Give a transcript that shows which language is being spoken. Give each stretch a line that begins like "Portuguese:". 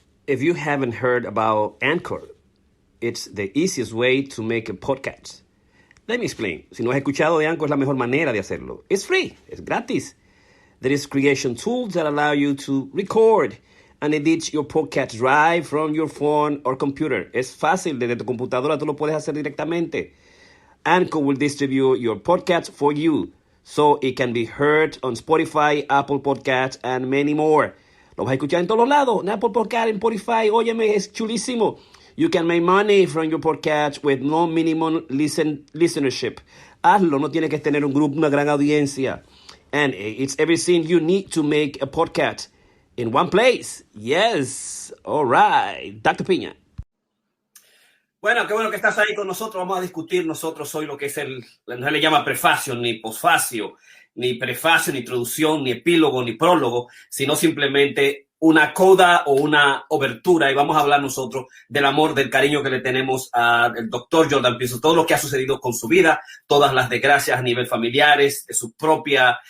English: if you haven't heard about Anchor, it's the easiest way to make a podcast. Let me explain.
Spanish: Si no has escuchado de Anchor, es la mejor manera de hacerlo.
English: It's free.
Spanish: Es gratis.
English: There is creation tools that allow you to record and edit your podcast right from your phone or computer.
Spanish: Es fácil. Desde tu computadora tú lo puedes hacer directamente.
English: Anchor will distribute your podcast for you so it can be heard on Spotify, Apple Podcasts, and many more.
Spanish: Lo vas a escuchar en todos lados. En Apple Podcasts, en Spotify. Óyeme, es chulísimo.
English: You can make money from your podcast with no minimum listenership.
Spanish: Hazlo, no tienes que tener un grupo, una gran audiencia.
English: And it's everything you need to make a podcast in one place. Yes. All right. Dr. Piña.
Spanish: Bueno, qué bueno que estás ahí con nosotros. Vamos a discutir nosotros hoy lo que es no se le llama prefacio, ni posfacio, ni prefacio, ni introducción, ni epílogo, ni prólogo, sino simplemente una coda o una obertura, y vamos a hablar nosotros del amor, del cariño que le tenemos al doctor Jordan Peterson, todo lo que ha sucedido con su vida, todas las desgracias a nivel familiares, de su propia